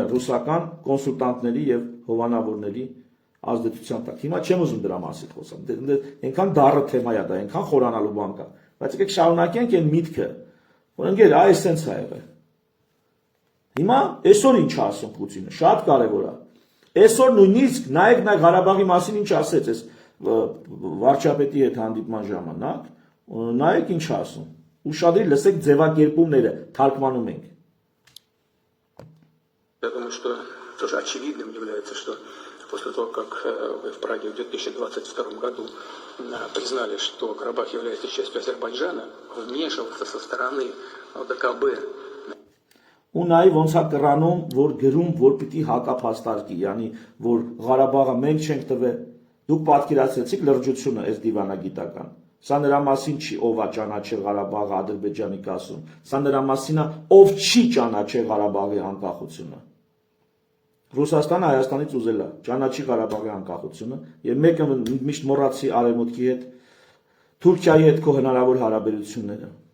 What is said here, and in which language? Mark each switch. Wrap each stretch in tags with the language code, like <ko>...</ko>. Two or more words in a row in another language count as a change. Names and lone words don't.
<hy>ռուսական կոնսուլտանտների եւ հովանավորների ազդեցության տակ։ Հիմա չեմ ուզում դրա մասին խոսամ։ Այնքան դառը թեմա է դա, այնքան խորանալու բան կա։ Բայց եկեք շարունակենք այն միտքը, որ ընկեր, այս sense է եղել։ Հիմա այսօր ինչ ասում Պուտինը, շատ կարևոր է։ Այսօր նույնիսկ նայեք նա Ղարաբաղի մասին ինչ ասեց այս վարչապետի հետ հանդիպման ժամանակ, նայեք ինչ ասում։ Ուշադիր լսեք ձևակերպումները, թարգմանում ենք։</hy> <ru>Я думаю, что тоже очевидным является, что после того, как вы в Праге в 2022 году признали, что Карабах является частью Азербайджана, вмешиваться со стороны ОДКБ.</ru> <hy>Ու նաև ոնց է կռանում, որ գրում, որ պիտի հակափաստարկի, yani որ Ղարաբաղը մենք չենք տվել, դուք պատկերացրեցիք լրջությունը այս դիվանագիտական։ Սա նրա մասին չի, ով է ճանաչել Ղարաբաղը Ադրբեջանի կասում, սա նրա մասին է, ով չի ճանաչել Ղարաբաղի անկախությունը։ Ռուսաստանը Հայաստանից ուզել է ճանաչի Ղարաբաղի անկախությունը, եւ մեկը միշտ մոռացի արևմուտքի հետ, Թուրքիայի հետ քո հնարավոր հարաբերությունները։</hy>